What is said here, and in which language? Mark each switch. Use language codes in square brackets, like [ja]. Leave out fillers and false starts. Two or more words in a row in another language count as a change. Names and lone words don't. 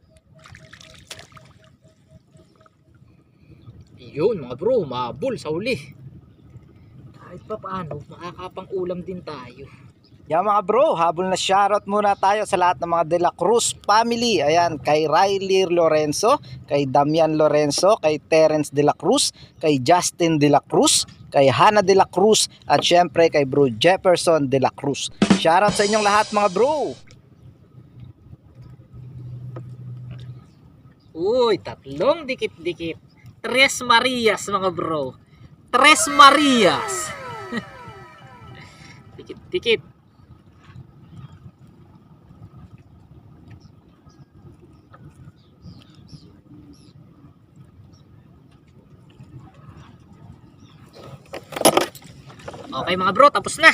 [tl] Yun mga bro, mabul sa huli. Kahit pa paano, makakapang ulam din tayo. Yan mga bro, habol na shoutout muna tayo sa lahat ng mga De La Cruz family. Ayan, kay Riley Lorenzo, kay Damian Lorenzo, kay Terence De La Cruz, kay Justin De La Cruz, kay Hannah De La Cruz, at syempre kay Bro Jefferson De La Cruz. Shoutout sa inyong lahat mga bro. Uy, tatlong dikit-dikit. Tres Marias mga bro. Tres Marias. Dikit-dikit. Okay mga bro, tapos na.